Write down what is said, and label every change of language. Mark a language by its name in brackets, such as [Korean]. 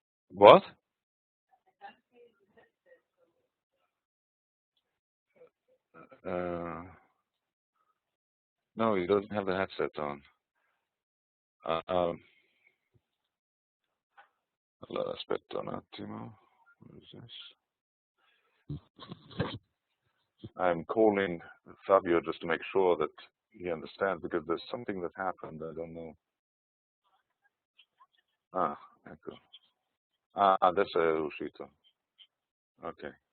[English] What? No, he doesn't have the headset on. [Italian] Allora, aspetta un attimo. [English] What is this? I'm calling Fabio just to make sure that he understands because there's something that happened. I don't know. [Italian] Ah, ecco. Ah, adesso è uscito. Okay.